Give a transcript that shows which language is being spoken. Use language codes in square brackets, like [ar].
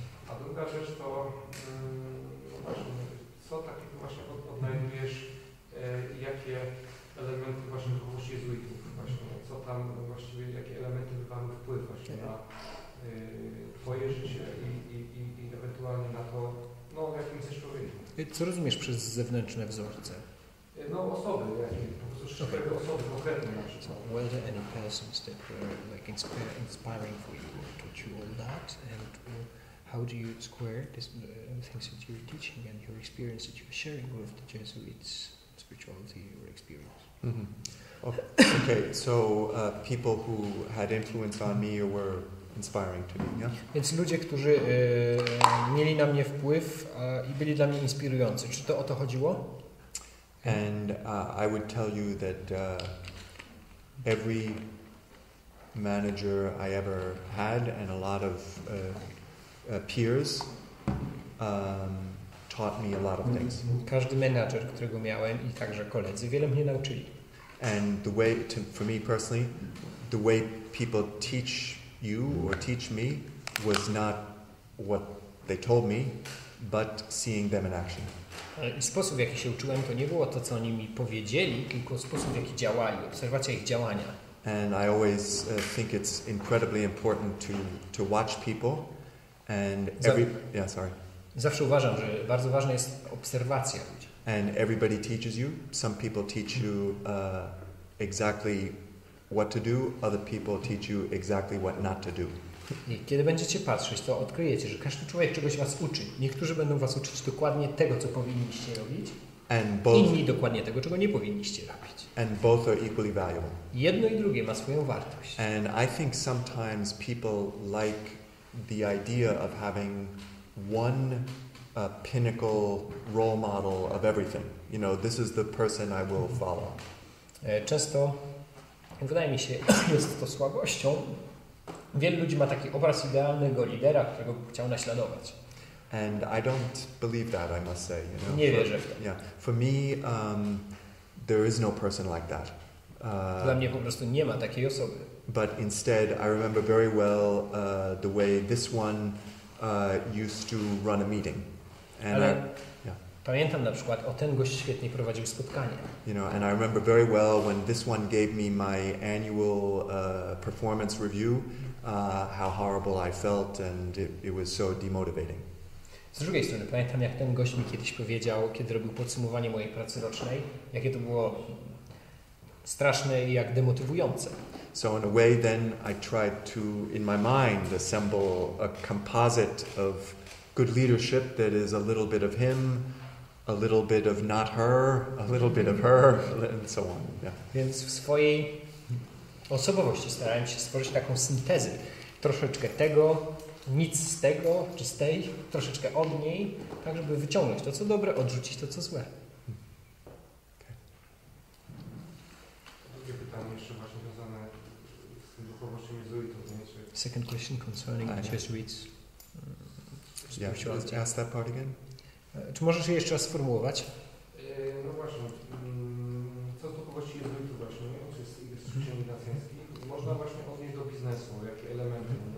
[pl] A druga rzecz to no właśnie, co takiego właśnie odnajdujesz, jakie elementy właśnie duchowości jezuitów, właśnie, co tam właściwie, jakie elementy wywarły wpływ właśnie na Twoje życie i ewentualnie na to, no jakim jesteś człowiekiem. Co rozumiesz przez zewnętrzne wzorce? No osoby, jakie, po prostu szczególne osoby konkretne na przykład. [en] So were there any persons that were like inspiring for you or taught you all that, and how do you square this things that you're teaching and your experience that you're sharing with the Jesuits, spirituality or experience? Mm-hmm. Okay, so people who had influence on me or were inspiring to me, yeah? [pl] Więc ludzie, którzy mieli na mnie wpływ i byli dla mnie inspirujący. Czy to o to chodziło? [en] And I would tell you that every manager I ever had and a lot of peers taught me a lot of things. [pl] Każdy menadżer, którego miałem i także koledzy, wiele mnie nauczyli. [en] And the way, for me personally, the way people teach you or teach me was not what they told me, but seeing them in action. [pl] I sposób, w jaki się uczyłem, to nie było to, co oni mi powiedzieli, tylko sposób, w jaki działali, obserwacja ich działania. [en] And I always think it's incredibly important to watch people and [pl] Zawsze uważam, że bardzo ważna jest obserwacja ludzi. [en] And everybody teaches you. Some people teach you exactly what to do. Other people teach you exactly what not to do. [pl] I kiedy będziecie patrzeć, to odkryjecie, że każdy człowiek czegoś was uczy. Niektórzy będą was uczyć dokładnie tego, co powinniście robić. Inni dokładnie tego, czego nie powinniście robić. [en] And both are equally valuable. [pl] Jedno i drugie ma swoją wartość. [en] And I think sometimes people like the idea of having one a pinnacle role model of everything. You know, this is the person I will follow. [pl] Często, wydaje mi się, jest to słabością. Wielu ludzi ma taki obraz idealnego lidera, którego by chciał naśladować. [en] And I don't believe that, I must say. You know, [pl] Nie wierzę w to. [en] Yeah, for me, there is no person like that. [pl] Dla mnie po prostu nie ma takiej osoby. [en] But instead, I remember very well the way this one used to run a meeting. And [pl] Ale pamiętam na przykład, ten gość świetnie prowadził spotkanie. [en] You know, and I remember very well when this one gave me my annual performance review, how horrible I felt, and it was so demotivating. [pl] Z drugiej strony pamiętam, jak ten gość mi kiedyś powiedział, kiedy robił podsumowanie mojej pracy rocznej, jakie to było straszne i jak demotywujące. [en] So in a way then I tried to, in my mind, assemble a composite of good leadership that is a little bit of him, a little bit of not her, a little bit of her, and so on. Yeah. [pl] Więc w swojej osobowości starałem się stworzyć taką syntezę. Troszeczkę tego, nic z tego, czy z tej, troszeczkę od niej, tak żeby wyciągnąć to, co dobre, odrzucić to, co złe. Drugie pytanie jeszcze właśnie związane z tym duchowością jezuitów. [en] Second question concerning Jesuits. Yeah, ask that part again. [pl] Czy możesz je jeszcze raz sformułować? No właśnie, co z duchowości jezuitów właśnie, czy z ćwiczeń nacjańskich, można właśnie odnieść do biznesu, jakie elementy?